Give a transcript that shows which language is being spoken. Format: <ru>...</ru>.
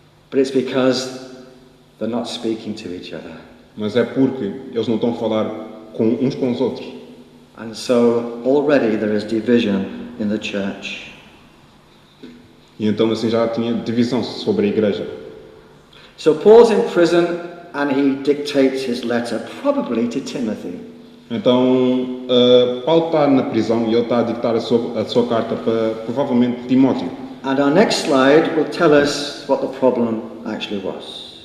<en>But it's because they're not speaking to each other.</en> <pt>Mas é porque eles não estão a falar uns com os outros.</pt> <en>And so already there is division in the church.</en> <pt>E então assim já tinha divisão sobre a igreja.</pt> <en>So Paul's in prison and he dictates his letter, probably to Timothy.</en> <pt>Então Paulo está na prisão e ele está a dictar a sua carta para provavelmente Timóteo.</pt> <en>And our next slide will tell us what the problem actually was.</en>